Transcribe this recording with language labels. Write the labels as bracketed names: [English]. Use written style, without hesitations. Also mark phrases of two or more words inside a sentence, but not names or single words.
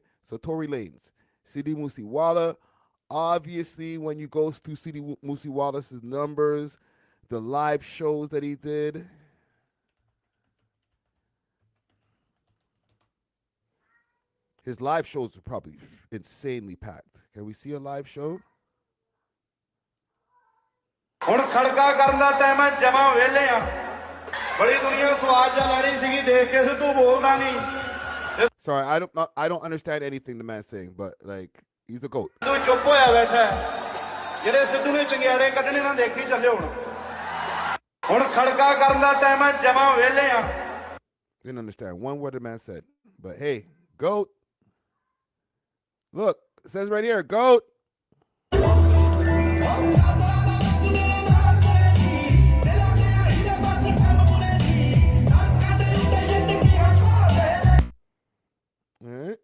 [English] So Tory Lanez, Sidi Musiwala. Obviously, when you go through Sidi Musiwala's numbers, the live shows that he did, his live shows are probably insanely packed. Can we see a live show? [Punjabi] ਹੁਣ ਖੜਕਾ ਕਰਨ ਦਾ ਟਾਈਮ ਹੈ ਜਮਾ ਵੇਲੇ ਆ ਬੜੀ ਦੁਨੀਆ ਸਵਾਦ ਜਾ ਲੈ ਰਹੀ ਸੀਗੀ ਦੇਖ ਕੇ ਸਿੱਧੂ ਬੋਲਦਾ ਨਹੀਂ [English] Sorry, I don't understand anything the man's saying, but like he's a goat. [Punjabi] ਤੂੰ ਚੁੱਪ ਹੋਇਆ ਬੈਠਾ ਜਿਹੜੇ ਸਿੱਧੂ ਨੇ ਚੰਗਿਆੜੇ ਕੱਢਣੇ ਨਾ ਦੇਖੀ ਚੱਲੇ ਹੁਣ ਖੜਕਾ ਕਰਨ ਦਾ ਟਾਈਮ ਹੈ ਜਮਾ ਵੇਲੇ ਆ [English] Didn't understand one word the man said, but hey, goat. Look, it says right here, goat. All right.